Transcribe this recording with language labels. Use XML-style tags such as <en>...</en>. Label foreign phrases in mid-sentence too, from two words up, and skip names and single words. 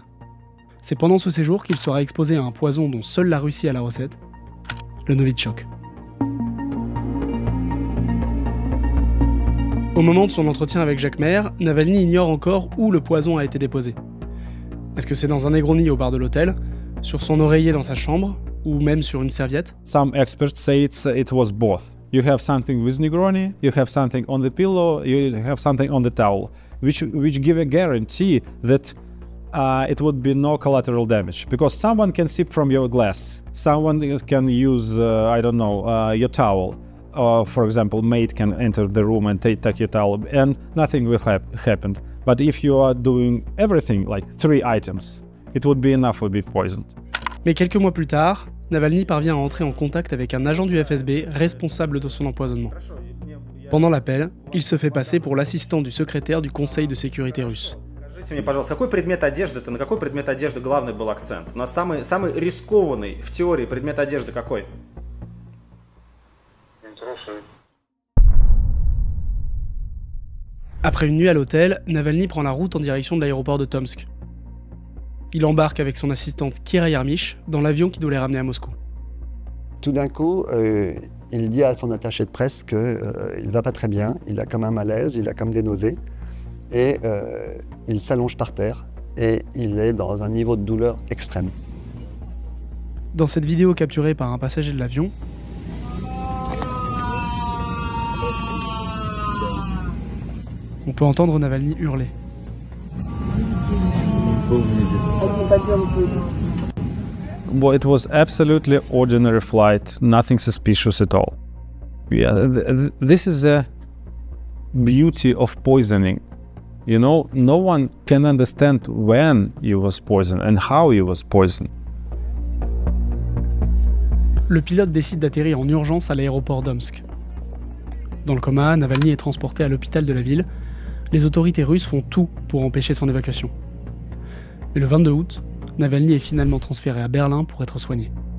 <fr>C'est pendant ce séjour qu'il sera exposé à un poison dont seule la Russie a la recette, le Novichok. Au moment de son entretien avec Jacques Maire, Navalny ignore encore où le poison a été déposé. Est-ce que c'est dans un Negroni au bar de l'hôtel, sur son oreiller dans sa chambre, ou même sur une serviette?</fr> <en>Some experts say it was both. You have something with Negroni, you have something on the pillow, you have something on the towel, which give a guarantee that it would be no collateral damage. Because someone can sip from your glass, someone can use, your towel. For example, maid can enter the room and take your towel, and nothing will happen. But if you are doing everything, like 3 items, it would be enough to be poisoned.</en> <fr>Mais quelques mois plus tard, Navalny parvient à entrer en contact avec un agent du FSB responsable de son empoisonnement. Pendant l'appel, il se fait passer pour l'assistant du secrétaire du Conseil de sécurité russe.</fr> <ru>Скажите мне, пожалуйста, на какой предмет одежды главный был акцент? У нас самый рискованный в теории предмет одежды какой?</ru> <fr>Après une nuit à l'hôtel, Navalny prend la route en direction de l'aéroport de Tomsk. Il embarque avec son assistante Kira Yarmysh dans l'avion qui doit les ramener à Moscou. Tout d'un coup, il dit à son attaché de presse qu'il ne va pas très bien, il a comme un malaise, il a comme des nausées, et il s'allonge par terre, et il est dans un niveau de douleur extrême. Dans cette vidéo capturée par un passager de l'avion, on peut entendre Navalny hurler.</fr> <en>Well, it was absolutely ordinary flight, nothing suspicious at all. Yeah, this is the beauty of poisoning. You know, no one can understand when he was poisoned and how he was poisoned.</en> <fr>Le pilote décide d'atterrir en urgence à l'aéroport d'Omsk. Dans le coma, Navalny est transporté à l'hôpital de la ville. Les autorités russes font tout pour empêcher son évacuation. Mais le 22 août, Navalny est finalement transféré à Berlin pour être soigné.</fr>